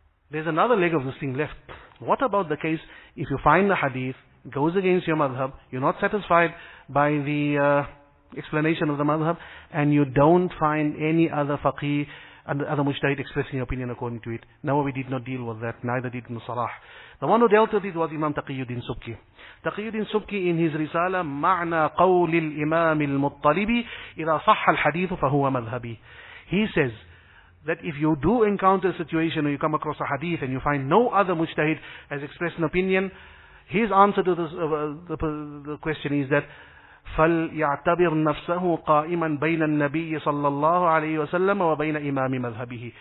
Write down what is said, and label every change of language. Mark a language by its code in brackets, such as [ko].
[en] There's another leg of this thing left. What about the case if you find the hadith, goes against your madhab, you're not satisfied by the explanation of the madhab, and you don't find any other faqih and other mujtahid expressing opinion according to it? Nawawi did not deal with that, neither did Ibn Salah. The one who dealt with it was Imam Taqiyuddin Subki. Taqiyuddin Subki in his Risala, [ar] معنى قول الإمام المطلبي إذا صح الحديث فهو مذهبي. [en] He says that if you do encounter a situation where you come across a hadith and you find no other mujtahid has expressed an opinion, his answer to this, the question is that [ar] فَلْيَعْتَبِرْ نَفْسَهُ قَائِمًا بَيْنَ النَّبِيِّ صَلَّى اللَّهُ عَلَيْهِ وَسَلَّمَ وَبَيْنَ إِمَامِ مَذْهَبِهِ.